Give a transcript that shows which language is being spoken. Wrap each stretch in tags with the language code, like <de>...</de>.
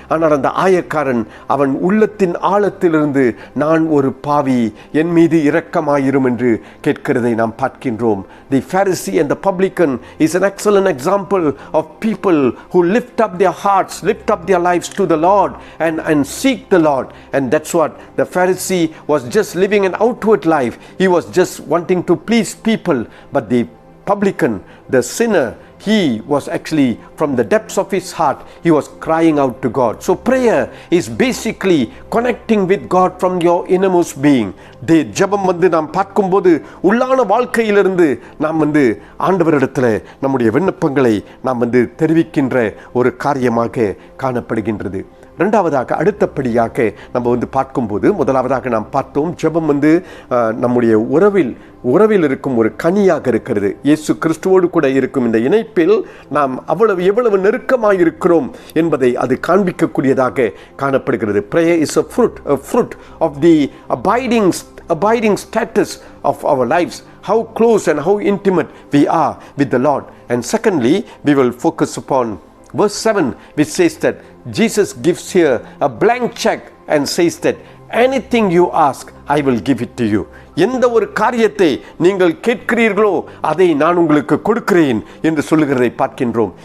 <ta>ஆனால் அந்த ஆயக்காரன் அவன் உள்ளத்தின் ஆழத்திலிருந்து நான் ஒரு பாவி, என் மீது இரக்கமாயிரும் என்று கேட்கிறதை நாம் பார்க்கின்றோம்.</ta> <en>The Pharisee and the publican is an excellent example of people who lift up their hearts, lift up their lives to the Lord and seek the Lord. And that's what the Pharisee was, just living an outward life. He was just wanting to please people. But the publican, the sinner, he was actually from the depths of his heart, he was crying out to God. So prayer is basically connecting with God from your innermost being.</en> <ta>ஜெபம் நாம் பார்க்கும்போது உள்ளான வாழ்க்கையிலிருந்து நாம் ஆண்டவரிடத்தில் நம்முடைய விண்ணப்பங்களை நாம் தெரிவிக்கின்ற ஒரு காரியமாக காணப்படுகின்றது. ரெண்டாவதாக, அடுத்தபடியாக நம்ம பார்க்கும்போது, முதலாவதாக நாம் பார்த்தோம் ஜெபம் நம்முடைய உறவில் இருக்கும் ஒரு கனியாக இருக்கிறது. இயேசு கிறிஸ்துவோடு கூட இருக்கும் இந்த இணைப்பில் நாம் எவ்வளவு நெருக்கமாக இருக்கிறோம் என்பதை அது காண்பிக்கக்கூடியதாக காணப்படுகிறது.</ta> <en>Prayer is a fruit of the abiding status of our lives, how close and how intimate we are with the Lord. And secondly, we will focus upon verse 7, which says that Jesus gives here a blank check and says that anything you ask, I will give it to you.</en> <ta>எந்த ஒரு காரியத்தை நீங்கள் கேட்கிறீர்களோ அதை நான் உங்களுக்கு கொடுக்கிறேன் என்று சொல்லுகிறதை பார்க்கின்றோம்.</ta>